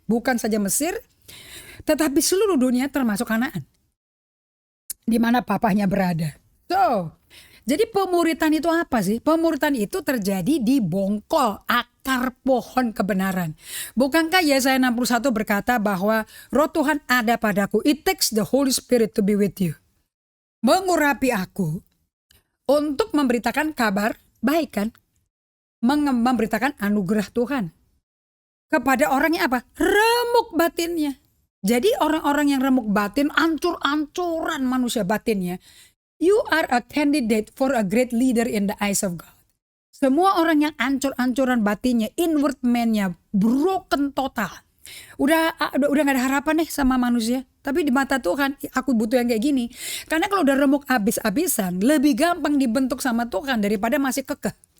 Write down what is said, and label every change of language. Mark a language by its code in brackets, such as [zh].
[id] Bukan saja Mesir, tetapi seluruh dunia termasuk Kanaan. Di mana papahnya berada. So, jadi pemuritan itu apa sih? Pemuritan itu terjadi di bongkol akar pohon kebenaran. Bukankah Yesaya 61 berkata bahwa Roh Tuhan ada padaku. [en] It takes the Holy Spirit to be with you. [id] Mengurapi aku untuk memberitakan kabar baik kan? Memberitakan anugerah Tuhan. Kepada orang yang apa? Remuk batinnya. Jadi orang-orang yang remuk batin, ancur-ancuran manusia batinnya. [en] You are a candidate for a great leader in the eyes of God. [id] Semua orang yang ancur-ancuran batinnya, inward man-nya [en] broken total. [id] Udah gak ada harapan nih sama manusia. Tapi di mata Tuhan, aku butuh yang kayak gini. Karena kalau udah remuk abis-abisan, lebih gampang dibentuk sama Tuhan daripada masih kekeh.